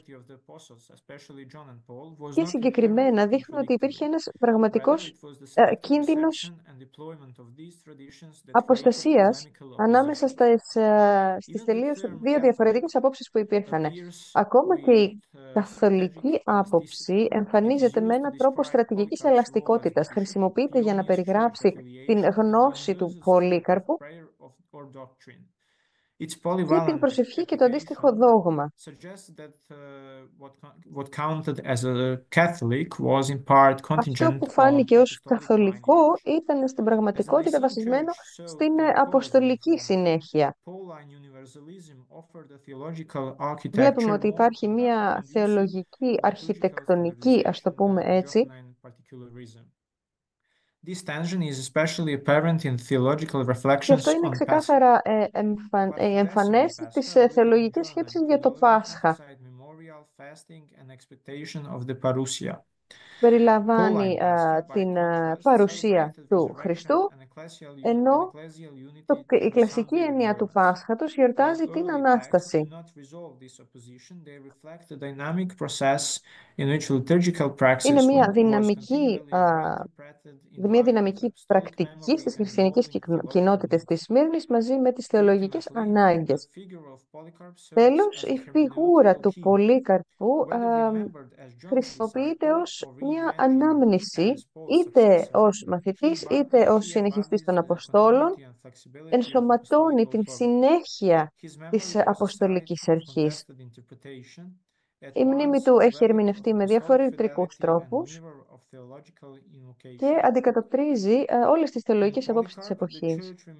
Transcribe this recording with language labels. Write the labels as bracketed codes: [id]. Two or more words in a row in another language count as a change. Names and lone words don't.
[en] authority of the apostles, especially John and Paul, was [el] και [en] not [el] συγκεκριμένα [en] inherently [el] δείχνουν ότι υπήρχε [en] contradictory. [el] ένας [en] Rather, [el] πραγματικός [en] it was the selective [el] κίνδυνος [en] reception and deployment of these traditions that created [el] αποστασίας [en] polemical [el] ανάμεσα [en] opposition. [el] στις [en] Even the [el] τελείως [en] term [el] δύο [en] Catholic [el] διαφορετικές απόψεις που υπήρχαν. [en] appears [el] Ακόμα και [en] with [el] η καθολική [en] strategic [el] άποψη [en] elasticity. It is [el] εμφανίζεται με [en] used to [el] έναν τρόπο [en] describe [el] στρατηγικής [en] Polycarp's role as a [el] ελαστικότητας. [en] bishop, [el] Χρησιμοποιείται για να [en] Pioni's true [el] περιγράψει την [en] affiliation, and [el] γνώση του [en] Dionysius' faith of [el] Πολύκαρπου [en] prayer or doctrine. Its [el] και την [en] polyvalent [el] προσευχή και το αντίστοιχο [en] application [el] δόγμα. [en] suggests that what counted as a Catholic was in part [el] Αυτό [en] contingent [el] που [en] on [el] φάνηκε ως [en] apostolic [el] καθολικό [en] lineage. [el] ήταν στην [en] As the [el] πραγματικότητα [en] Nicene [el] βασισμένο [en] Church sought [el] στην [en] to impose an [el] αποστολική [en] influence, [el] συνέχεια. [en] Pauline universalism offered a theological [el] Βλέπουμε [en] architecture [el] ότι [en] more [el] υπάρχει μια [en] conducive [el] θεολογική [en] to liturgical [el] αρχιτεκτονική, ας το [en] standardization [el] πούμε [en] than [el] έτσι. [en] Johannine particularism. This tension is especially apparent in theological [el] Και [en] reflections [el] αυτό είναι [en] on Pascha. [el] ξεκάθαρα [en] What Decimal [el] εμφανές στις [en] Pascha, written in [el] θεολογικές [en] Johannine [el] σκέψεις για το [en] theology, [el] Πάσχα. [en] emphasized memorial, fasting, and expectation of the parousia. [el] Περιλαμβάνει [en] Pauline Pascha, by [el] την [en] contrast, [el] παρουσία [en] celebrated [el] του [en] resurrection [el] Χριστού, [en] and ecclesial [el] ενώ [en] unity [el] η [en] through [el] κλασική [en] Sunday [el] έννοια του [en] observance. [el] Πάσχατος [en] While [el] γιορτάζει την [en] early texts did [el] Ανάσταση. [en] not resolve this opposition, they reflect a dynamic process in which liturgical praxis [el] Είναι μια [en] was [el] δυναμική, [en] continually reinterpreted in [el] μια [en] light of [el] δυναμική [en] apostolic [el] πρακτική [en] memory [el] στις [en] and [el] χριστιανικές [en] evolving theological [el] κοινότητες της [en] needs. [el] Σμύρνης μαζί με τις θεολογικές [en] Ultimately, the [el] ανάγκες. [en] figure of Polycarp serves [el] Τέλος, [en] as a [el] η φιγούρα [en] hermeneutical [el] του [en] key, [el] Πολύκαρπου [en] whether remembered as John's [el] χρησιμοποιείται [en] disciple [el] ως [en] or [el] μια [en] reimagined [el] ανάμνηση [en] as Paul's [el] είτε [en] successor. [el] ως μαθητής είτε ως συνεχιστής των Αποστόλων, ενσωματώνει την συνέχεια της Αποστολικής Αρχής. Η μνήμη του έχει ερμηνευτεί με διαφορετικούς τρόπους και αντικατοπτρίζει όλες τις θεολογικές απόψεις της εποχής.